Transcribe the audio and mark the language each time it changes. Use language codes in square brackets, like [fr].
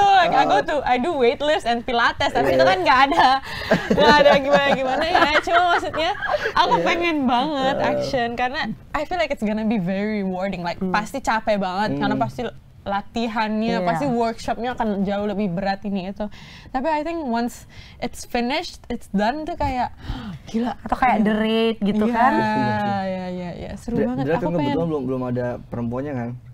[id] Like, [en] I do weightlifts and pilates, [id] tapi itu kan nggak ada gimana ya. Cuma maksudnya aku pengen banget action karena [en] I feel like it's gonna be very rewarding. [id] Like pasti capek banget karena pasti latihannya, pasti workshopnya akan jauh lebih berat ini itu. [en] Tapi I think once it's finished, it's done [id] tuh kayak gila. Atau kayak The Raid gitu kan? Iya, seru banget. Aku kebetulan belum ada perempuannya kan.